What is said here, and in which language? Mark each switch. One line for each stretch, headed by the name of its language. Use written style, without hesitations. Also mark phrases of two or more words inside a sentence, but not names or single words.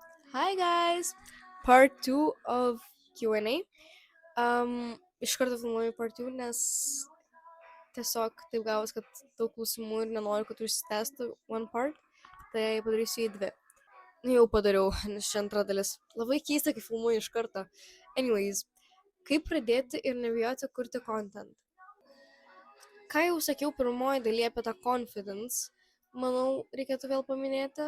English: Hi guys! Part 2 of Q&A.
Lithuanian: Iš karto filmuoju part 2, nes tiesiog taip gavos, kad daug klausimų ir nenoriu, kad užsitęstų
English: one part,
Lithuanian: tai padarysiu į 2. Jau padariau, nes čia antra dalis. Labai keista, kai filmuoju iš karto. Anyways, kaip pradėti ir nebijoti kurti content? Ką jau sakiau pirmoji dalyje apie tą confidence, manau, reikėtų vėl paminėti.